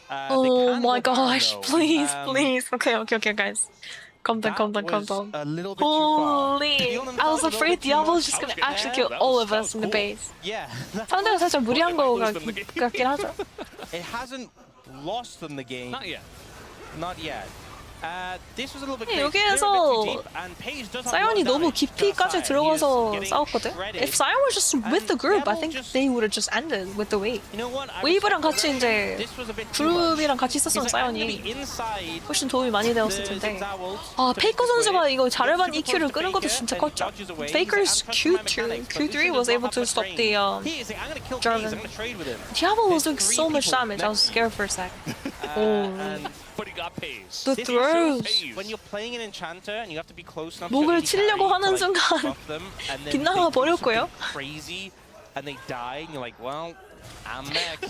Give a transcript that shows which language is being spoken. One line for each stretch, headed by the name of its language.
English: Oh my gosh, please. Okay, guys. Calm down. Holy, I was afraid Diablo was just gonna actually kill all of us in the base.
Korean: 상대가 살짝 무리한 거 같긴 하죠.
English: It hasn't lost them the game. Not yet. This was a little bit
Korean: 여기에서 사이온이 너무 깊이까지 들어가서 싸웠거든?
English: If Sion was just with the group, I think they would have just ended with the wave.
Korean: 웨이브랑 같이 이제 그룹이랑 같이 있었으면 사이온이 훨씬 도움이 많이 되었을 텐데. 아, 페이커 선수가 이거 자르반 EQ를 끄는 것도 진짜 컸죠.
English: Faker's Q3 was able to stop the Jarvan. Diablo was doing so much damage, I was scared for a sec. But he got Pays. The throws. When you're playing an enchanter and you have to be close enough
Korean: 목을 치려고 하는 순간 빗나가 버렸고요.
English: Crazy and they die and you're like, well, I'm next.